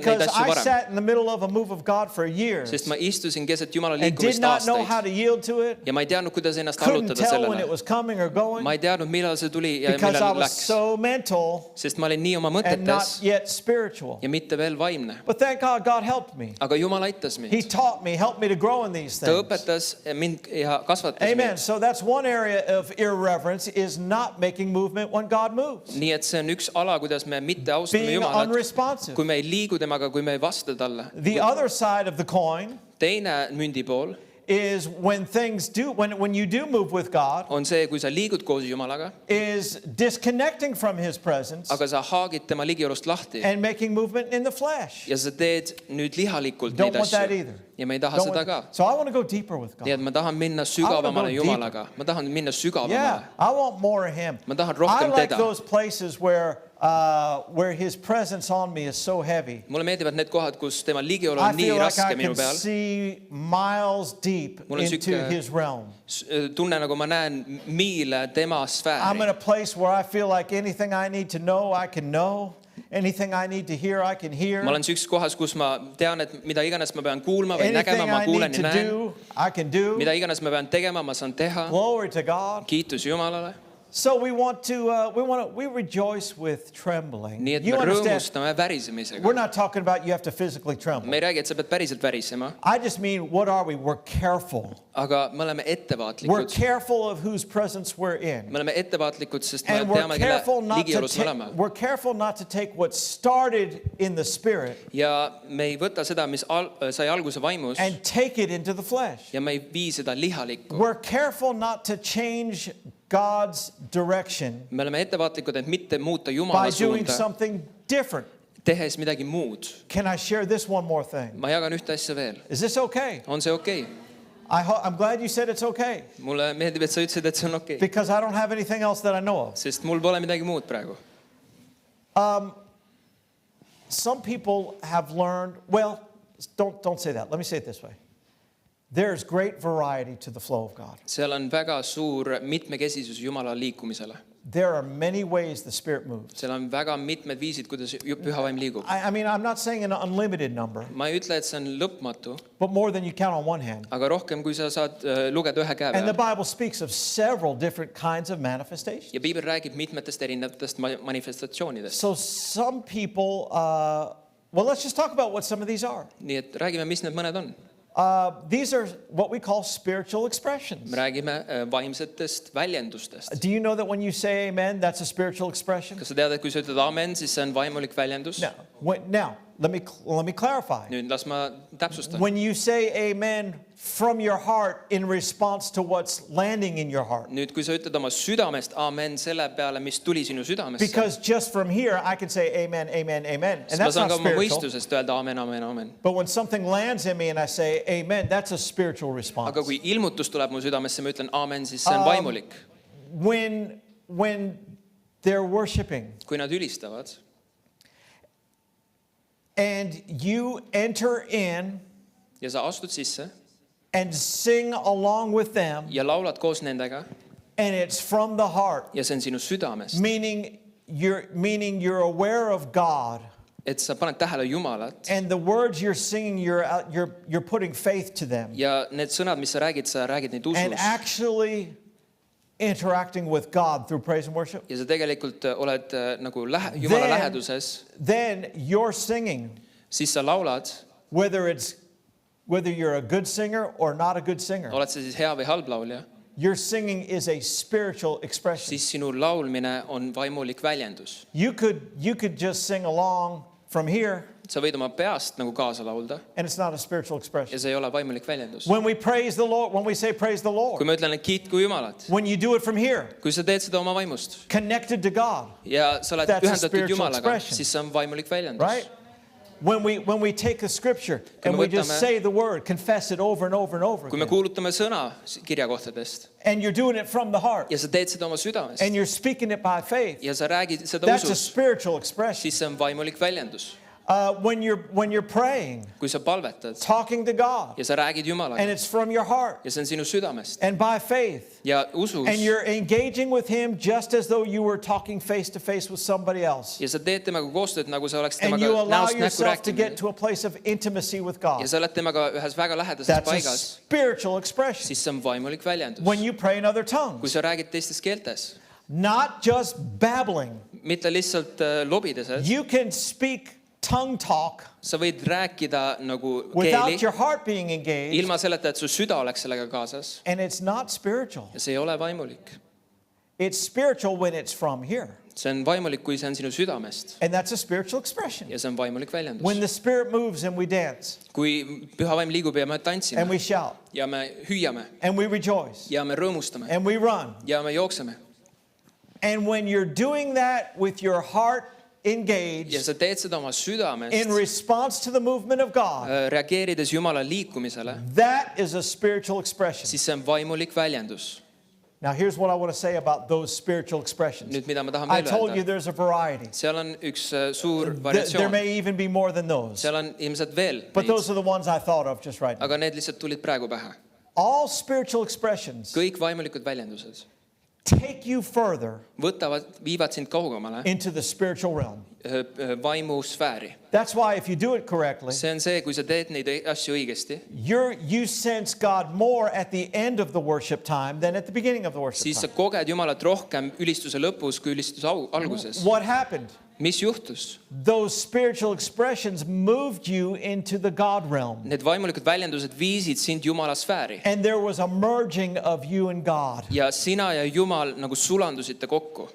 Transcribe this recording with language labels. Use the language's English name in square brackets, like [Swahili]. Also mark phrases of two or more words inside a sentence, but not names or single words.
[English] Because [Estonian] asju [English] I [Estonian] varem. [English] sat in the middle of a move of God for years [Estonian] Sest ma istusin keset Jumala [English] and did [Estonian] liikumist [English] not know how [Estonian] aastaid. [English] to yield to it. [Estonian] Ja ma ei teadnud, kuidas ennast [English] Couldn't [Estonian] allutada [English] tell when it [Estonian] sellele. [English] was coming or going [Estonian] Ma ei teadnud, millal see tuli ja [English] because I [Estonian] millal [English] was [Estonian] läks. [English] so mental [Estonian] Sest ma olin nii oma [English] and not [Estonian] mõtetes [English] yet spiritual. [Estonian] ja mitte veel vaimne. [English] But thank God, God helped me. [Estonian] Aga Jumal aitas [English] He [Estonian] mind. [English] taught me, helped me to grow in these [Estonian] Ta [English] things. [Estonian] õpetas mind ja kasvatas [English] Amen. [Estonian] mind. [English] So that's one area of irreverence is not making movement when God moves. [Estonian] Nii et see on üks ala, kuidas me mitte austame [English] Being [Estonian] Jumalat, [English] unresponsive. [Estonian] kui me ei liigu temaga, kui me ei vasta talle. [English] The other side of the coin [Estonian] Teine mündi pool [English] is when things do, when you do move with God, [Estonian] on see, kui sa liigud koos Jumalaga, [English] is disconnecting from His presence [Estonian] aga sa haagid tema ligiolust lahti [English] and making movement in the flesh. [Estonian] ja sa teed nüüd lihalikult [English] Don't [Estonian] neid [English] want that [Estonian] asju. [English] either. [Estonian] Ja me ei taha [English] Don't [Estonian] seda ka. [English] want- So I want to go deeper with [Estonian] Nii et [English] God. [Estonian] ma tahan minna [English] go [Estonian] sügavamale [English] deeper. [Estonian] Jumalaga. Ma tahan minna [English] Yeah, [Estonian] sügavamale. [English] I want more of Him. [Estonian] Ma tahan [English] I [Estonian] rohkem [English] like [Estonian] teda. [English] those places where His presence on me is so heavy. [Estonian] Mulle meeldivad need kohad, kus tema ligiolu [English] I [Estonian] on nii [English] feel like I [Estonian] raske minu [English] can [Estonian] peal. [English] see miles deep [Estonian] Mul on [English] into [Estonian] sihuke- [English] His realm. [Estonian] Tunne nagu ma näen miile tema [English] I'm in [Estonian] sfääri. [English] a place where I feel like anything I need to know, I can know. Anything I need to hear, I can hear. [Estonian] Ma olen siukses kohas, kus ma tean, et mida iganes ma pean kuulma või nägema, [English] Anything [Estonian] ma [English] I [Estonian] kuulen [English] need [Estonian] ja [English] to [Estonian] näen. [English] do, I can do. [Estonian] Mida iganes ma pean tegema, ma saan teha. [English] Glory to God. [Estonian] Kiitus Jumalale. [English] So we rejoice with trembling. [Estonian] Nii et [English] You [Estonian] me [English] understand? [Estonian] rõõmustame värisemisega. [English] We're not talking about you have to physically tremble. [Estonian] Me ei räägi, et sa pead päriselt värisema, [English] I just mean, what are we? We're careful. [Estonian] aga me oleme [English] We're [Estonian] ettevaatlikud. [English] careful of whose presence we're in. [Estonian] Me oleme ettevaatlikud, sest me [English] And we're [Estonian] teame, [English] careful [Estonian] kelle [English] not to [Estonian] ligiolus me oleme. [English] we're careful not to take what started in the spirit [Estonian] Ja me ei võta seda, mis sai alguse vaimus, [English] and take it into the flesh. [Estonian] ja me ei vii seda lihalikku. [English] We're careful not to change God's direction [Estonian] Me oleme ettevaatlikud, et mitte muuta [English] by [Estonian] Jumala [English] doing [Estonian] suunda, [English] something different. [Estonian] tehes midagi muud. [English] Can I share this one more thing? [Estonian] Ma jagan ühte asja veel. [English] Is this okay? [Estonian] On see okei? [English] I'm glad you said it's okay [Estonian] Mulle meeldib, et sa ütlesid, et see on okei. [English] because I don't have anything else that I know of. [Estonian] Sest mul pole midagi muud praegu. [English] Some people have learned, well, don't say that. Let me say it this way. There's great variety to the flow of God. [Estonian] Seal on väga suur mitmekesisus Jumala liikumisele. [English] There are many ways the Spirit moves. [Estonian] Seal on väga mitmed viisid, kuidas Püha Vaim liigub. [English] I mean, I'm not saying an unlimited number, [Estonian] Ma ei ütle, et see on lõpmatu, [English] but more than you count on one hand. [Estonian] aga rohkem, kui sa saad lugeda ühe käe [English] And the [Estonian] peal. [English] Bible speaks of several different kinds of manifestations. [Estonian] Ja Piibel räägib mitmetest erinevatest manifestatsioonidest. [English] So some people, well, let's just talk about what some of these are. [Estonian] Nii et räägime, mis need mõned on. [English] These are what we call spiritual expressions. [Estonian] Me räägime vaimsetest väljendustest. [English] Do you know that when you say amen, that's a spiritual expression? [Estonian] Kas sa tead, et kui sa ütled amen, siis see on vaimulik väljendus? [English] Now, let me clarify. [Estonian] Nüüd las ma täpsustan. [English] When you say amen from your heart in response to what's landing in your heart. [Estonian] Nüüd, kui sa ütled oma südamest amen selle peale, mis tuli sinu südamesse, [English] Because just from here, I can say amen, amen, amen. And [Estonian] siis ma [English] that's [Estonian] saan [English] not [Estonian] ka oma [English] spiritual. [Estonian] mõistusest öelda amen, amen, amen. [English] But when something lands in me and I say amen, that's a spiritual response. [Estonian] Aga kui ilmutus tuleb mu südamesse, ma ütlen amen, siis see on vaimulik. [English] When they're worshiping [Estonian] Kui nad ülistavad [English] and you enter in [Estonian] ja sa astud sisse [English] and sing along with them, [Estonian] ja laulad koos nendega [English] and it's from the heart, [Estonian] ja see on sinu südamest, [English] meaning you're aware of God, [Estonian] et sa paned tähele Jumalat [English] and the words you're singing, you're putting faith to them, [Estonian] ja need sõnad, mis sa räägid neid [English] and [Estonian] usus [English] actually interacting with God through praise and worship. [Estonian] ja sa tegelikult oled nagu Jumala [English] Then- [Estonian] läheduses, [English] Then you're singing, [Estonian] siis sa laulad, [English] whether you're a good singer or not a good singer. [Estonian] oled sa siis hea või halb laulja, [English] Your singing is a spiritual expression. [Estonian] siis sinu laulmine on vaimulik väljendus. [English] You could just sing along from here, [Estonian] Sa võid oma peast nagu kaasa laulda [English] and it's not a spiritual [Estonian] ja [English] expression. [Estonian] see ei ole vaimulik väljendus. [English] When we praise the Lord, when we say praise the [Estonian] Kui [English] Lord, [Estonian] ma ütlen, et kiitku Jumalat, [English] when you do it from here, [Estonian] kui sa teed seda oma vaimust [English] connected to God, [Estonian] ja sa oled [English] That's a [Estonian] ühendatud [English] spiritual [Estonian] Jumalaga, [English] expression. [Estonian] siis see on vaimulik väljendus. [English] right? When we take a scripture and [Estonian] me [English] we just [Estonian] võtame- [English] say the word, confess it over and over and over [Estonian] Kui me [English] again, [Estonian] kuulutame sõna kirjakohtadest [English] and you're doing it from the heart, [Estonian] ja sa teed seda oma südamest [English] and you're speaking it by faith, [Estonian] ja sa räägid seda [English] that's a [Estonian] usus, [English] spiritual expression. [Estonian] siis see on vaimulik väljendus. [English] When you're praying, [Estonian] Kui sa palvetad [English] talking to God, [Estonian] ja sa räägid [English] and [Estonian] Jumalaga [English] it's from your heart [Estonian] ja see on sinu südamest [English] and by faith, [Estonian] ja usus [English] and you're engaging with Him just as though you were talking face to face with somebody else, [Estonian] ja sa teed temaga koostööd, nagu sa oleks [English] and [Estonian] temaga [English] you allow [Estonian] näost näkku [English] yourself to get [Estonian] rääkimine [English] to a place of intimacy with [Estonian] ja [English] God, [Estonian] sa oled temaga ühes väga lähedases [English] that's a [Estonian] paigas, [English] spiritual expression. [Estonian] siis see on vaimulik väljendus. [English] When you pray in other [Estonian] Kui [English] tongues, [Estonian] sa räägid teistes keeltes, [English] not just babbling, [Estonian] mitte lihtsalt lobides, [English] you can speak tongue talk [Estonian] sa võid rääkida nagu [English] without [Estonian] keeli [English] your heart being engaged, [Estonian] ilma selleta, et su süda oleks sellega kaasas [English] and it's not spiritual. [Estonian] ja see ei ole vaimulik. [English] It's spiritual when it's from here. [Estonian] see on vaimulik, kui see on sinu südamest [English] And that's a spiritual expression. [Estonian] ja see on vaimulik väljendus. [English] When the Spirit moves and we dance [Estonian] Kui püha vaim liigub ja me [English] and [Estonian] tantsime [English] we shout [Estonian] ja me hüüame [English] and we rejoice [Estonian] ja me rõõmustame [English] and we run. [Estonian] ja me jookseme [English] And when you're doing that with your heart [Estonian] ja [English] engaged [Estonian] sa teed seda oma [English] in [Estonian] südamest, [English] response to the movement of God, [Estonian] reageerides Jumala liikumisele, [English] that is a spiritual expression. [Estonian] siis see on vaimulik väljendus. [English] Now, here's what I want to say about those spiritual expressions. [Estonian] Nüüd, mida ma tahan [English] I [Estonian] veel [English] told you [Estonian] öelda, [English] there's a variety. [Estonian] seal on üks suur [English] There [Estonian] variatsioon, [English] may even be more than those. [Estonian] seal on ilmselt veel [English] But [Estonian] neid, [English] those are the ones I thought of just right now. [Estonian] aga need lihtsalt tulid praegu pähe. [English] All spiritual expressions [Estonian] Kõik vaimulikud väljendused [English] take you further [Estonian] viivad sind kaugemale [English] into the spiritual realm. [Estonian] vaimusfääri. [English] That's why if you do it correctly, [Estonian] See on see, kui sa teed neid asju õigesti, [English] you sense God more at the end of the worship time than at the beginning of the worship [Estonian] siis sa [English] time. [Estonian] koged Jumalat rohkem ülistuse lõpus kui ülistuse alguses. [English] What happened? [Estonian] Mis juhtus? [English] Those spiritual expressions moved you into the God realm. [Estonian] Need vaimulikud väljendused viisid sind Jumala sfääri [English] And there was a merging of you and God. [Estonian] ja sina ja Jumal nagu sulandusite kokku